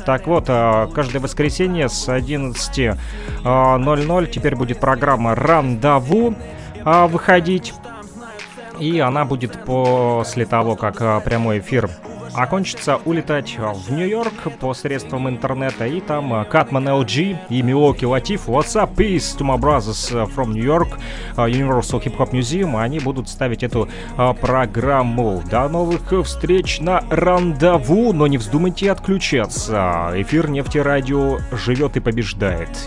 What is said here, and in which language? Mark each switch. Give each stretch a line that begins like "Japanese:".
Russian: Так вот, каждое воскресенье с 11.00 теперь будет программа «Рандаву» выходить. И она будет после того, как прямой эфир окончится, улетать в Нью-Йорк по средствам интернета. И там Cutman LG и Milwaukee Latif,
English: What's up, peace to my brothers from New York,
Russian: Universal Hip Hop Museum, они будут ставить эту программу. До новых встреч на рандеву, но не вздумайте отключаться. Эфир Нефтерадио живет и побеждает.